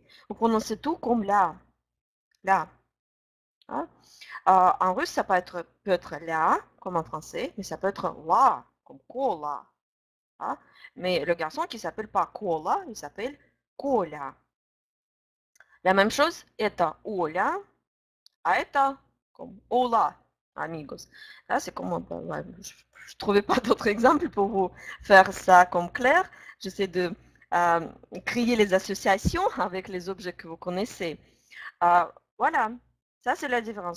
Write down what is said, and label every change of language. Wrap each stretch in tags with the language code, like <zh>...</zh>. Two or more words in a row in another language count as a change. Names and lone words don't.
<fr>Vous prononcez tout comme là. Là. Hein? En russe, ça peut être là, comme en français, mais ça peut être la, comme cola. Hein? Mais le garçon qui ne s'appelle pas cola, il s'appelle Коля. La même chose,</fr> <ru>это Оля, а это comme Ола, amigos.</ru> <fr>Là, c'est comme, je ne trouvais pas d'autres exemples pour vous faire ça comme clair. J'essaie de créer les associations avec les objets que vous connaissez. Voilà, ça c'est la différence.</fr>